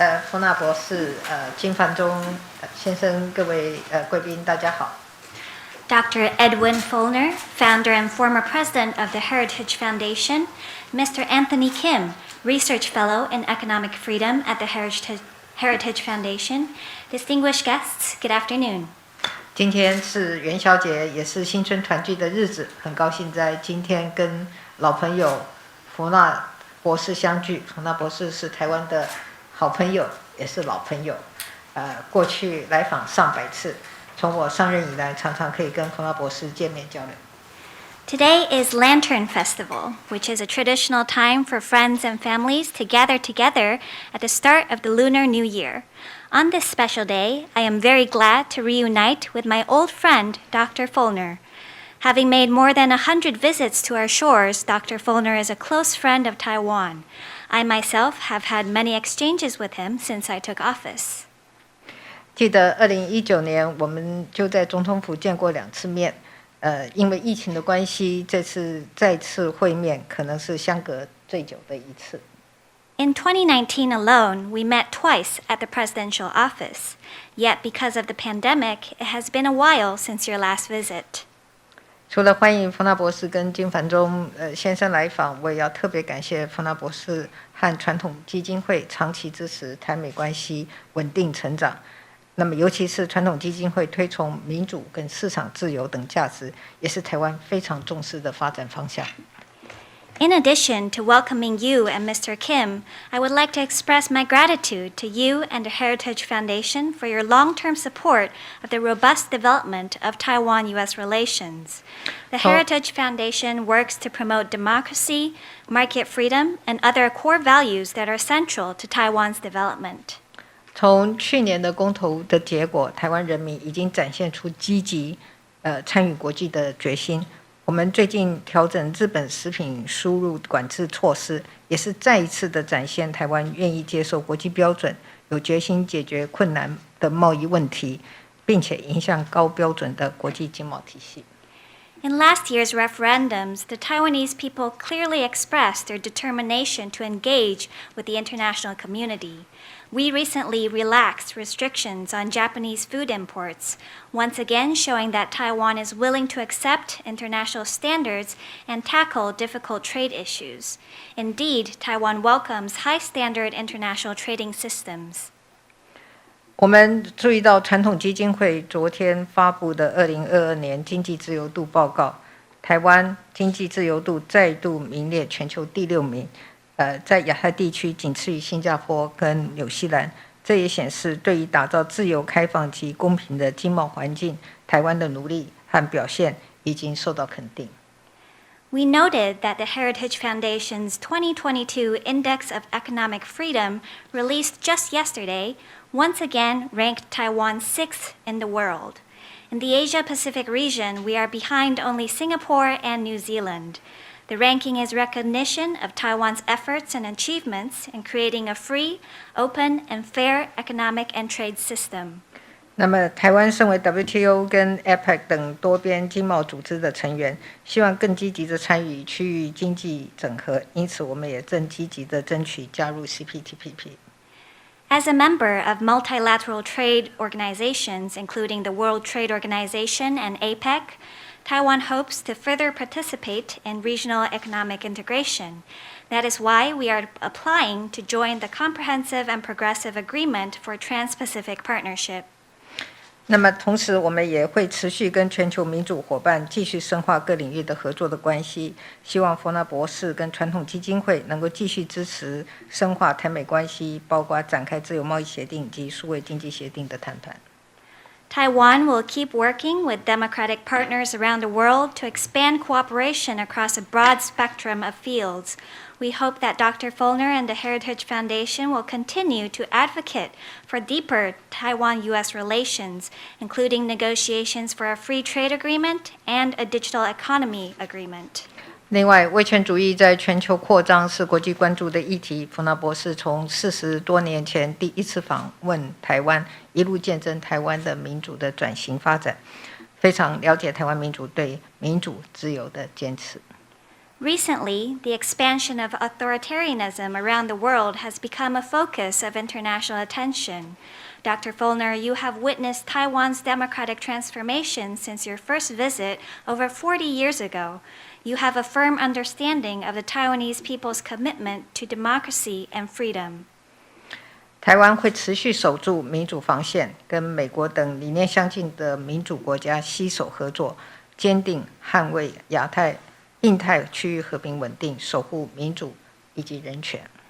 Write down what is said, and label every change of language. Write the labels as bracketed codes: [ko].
[zh] 冯纳博士，金凡中先生，各位贵宾，大家好。 [en] Dr. Edwin Follner, founder and former president of the Heritage Foundation, Mr. Anthony Kim, research fellow in economic freedom at the Heritage Foundation, distinguished guests, good afternoon. [zh] 今天是元宵节，也是新春团聚的日子，很高兴在今天跟老朋友冯纳博士相聚。冯纳博士是台湾的好朋友，也是老朋友，过去来访上百次。从我上任以来，常常可以跟冯纳博士见面交流。 [en] Today is Lantern Festival, which is a traditional time for friends and families to gather together at the start of the Lunar New Year. On this special day, I am very glad to reunite with my old friend, Dr. Follner. Having made more than 100 visits to our shores, Dr. Follner is a close friend of Taiwan. I myself have had many exchanges with him since I took office. [zh] 记得2019年，我们就在总统府见过2次面。因为疫情的关系，这次再次会面可能是相隔最久的一次。 [en] In 2019 alone, we met twice at the presidential office. Yet, because of the pandemic, it has been a while since your last visit. [zh] 除了欢迎冯纳博士跟金凡中先生来访，我也要特别感谢冯纳博士和传统基金会长期支持台美关系稳定成长。那么，尤其是传统基金会推崇民主跟市场自由等价值，也是台湾非常重视的发展方向。 [en] In addition to welcoming you and Mr. Kim, I would like to express my gratitude to you and the Heritage Foundation for your long-term support of the robust development of Taiwan-U.S. relations. The Heritage Foundation works to promote democracy, market freedom, and other core values that are central to Taiwan's development. [zh] 从去年的公投的结果，台湾人民已经展现出积极参与国际的决心。我们最近调整日本食品输入管制措施，也是再一次的展现台湾愿意接受国际标准，有决心解决困难的贸易问题，并且迎向高标准的国际经贸体系。 [en] In last year's referendums, the Taiwanese people clearly expressed their determination to engage with the international community. We recently relaxed restrictions on Japanese food imports, once again showing that Taiwan is willing to accept international standards and tackle difficult trade issues. Indeed, Taiwan welcomes high-standard international trading systems. [zh] 我们注意到传统基金会昨天发布的2022年经济自由度报告，台湾经济自由度再度名列全球第6名，在亚太地区仅次于新加坡跟纽西兰。这也显示对于打造自由、开放及公平的经贸环境，台湾的努力和表现已经受到肯定。 [en] We noted that the Heritage Foundation's 2022 Index of Economic Freedom, released just yesterday, once again ranked Taiwan 6th in the world. In the Asia-Pacific region, we are behind only Singapore and New Zealand. The ranking is recognition of Taiwan's efforts and achievements in creating a free, open, and fair economic and trade system. [zh] 那么，台湾身为 WTO 跟 APEC 等多边经贸组织的成员，希望更积极的参与区域经济整合，因此我们也正积极的争取加入 CPTPP。 [en] As a member of multilateral trade organizations, including the World Trade Organization and APEC, Taiwan hopes to further participate in regional economic integration. That is why we are applying to join the Comprehensive and Progressive Agreement for Trans-Pacific Partnership. [zh] 那么同时，我们也会持续跟全球民主伙伴继续深化各领域的合作的关系。希望佛訥博士跟传统基金会能够继续支持深化台美关系，包括展开自由贸易协定以及数位经济协定的谈判。 [en] Taiwan will keep working with democratic partners around the world to expand cooperation across a broad spectrum of fields. We hope that Dr. Follner and the Heritage Foundation will continue to advocate for deeper Taiwan-U.S. relations, including negotiations for a free trade agreement and a digital economy agreement. [zh] 另外，威权主义在全球扩张是国际关注的议题。佛訥博士从40多年前第一次访问台湾，一路见证台湾的民主的转型发展，非常了解台湾民主对民主自由的坚持。 [en] Recently, the expansion of authoritarianism around the world has become a focus of international attention. Dr. Follner, you have witnessed Taiwan's democratic transformation since your first visit over 40 years ago. You have a firm understanding of the Taiwanese people's commitment to democracy and freedom. [zh] 台湾会持续守住民主防线，跟美国等理念相近的民主国家携手合作，坚定捍卫印太区域和平稳定，守护民主以及人权。